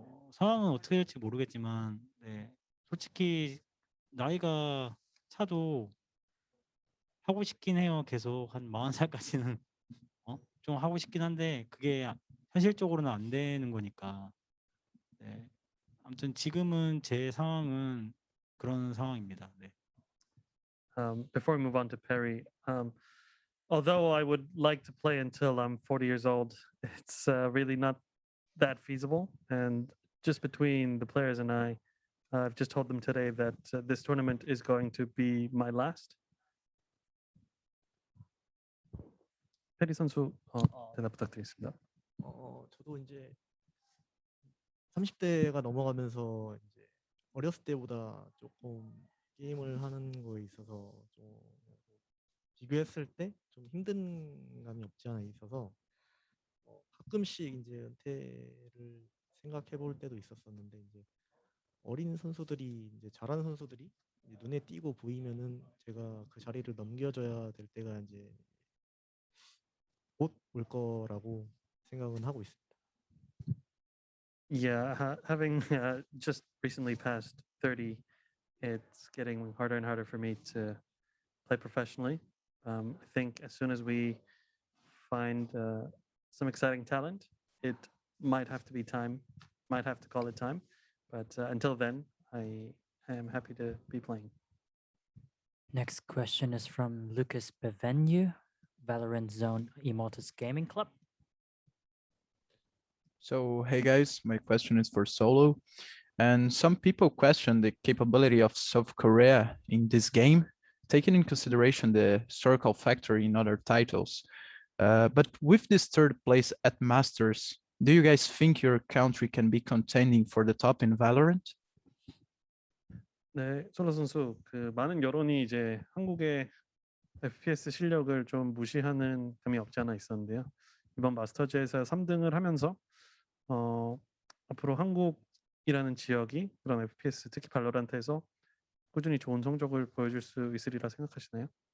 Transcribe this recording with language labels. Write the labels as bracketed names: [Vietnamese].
[Korean] 상황은 어떻게 될지 모르겠지만, 네, 솔직히 나이가 차도 하고 싶긴 해요. 계속 한 40살까지는 좀 하고 싶긴 한데 그게 현실적으로는 안 되는 거니까. 네. 아무튼 지금은 제 상황은 그런 상황입니다. 네. [English] Before we move on to Perry, although I would like to play until I'm 40 years old, it's really not that feasible. And just between the players and I've just told them today that this tournament is going to be my last. [Korean] 페리 선수 대답 부탁드리겠습니다. 저도 이제 30대가 넘어가면서 이제 어렸을 때보다 조금 게임을 하는 거에 있어서 좀 비교했을 때 좀 힘든 감이 없지 않아 있어서 가끔씩 이제 은퇴를 생각해 볼 때도 있었었는데 이제 어린 선수들이 이제 잘하는 선수들이 이제 눈에 띄고 보이면은 제가 그 자리를 넘겨줘야 될 때가 이제 곧 올 거라고 생각은 하고 있습니다. [English] Yeah, having just recently passed 30, it's getting harder and harder for me to play professionally. I think as soon as we find some exciting talent, it might have to be time, might have to call it time. But until then, I am happy to be playing. Next question is from Lucas Bevenu, Valorant Zone Immortals Gaming Club. So, hey guys, my question is for Solo. And some people question the capability of South Korea in this game, taking in consideration the historical factor in other titles. But with this third place at Masters, do you guys think your country can be contending for the top in Valorant? [Korean] 네, 솔로 선수 그 많은 여론이 이제 한국의 FPS 실력을 좀 무시하는 감이 없지 않아 있었는데요. 이번 마스터즈에서 3등을 하면서 앞으로 한국이라는 지역이 그런 FPS 특히 발로란트에서 꾸준히 좋은 성적을 보여줄 수 있으리라 생각하시나요?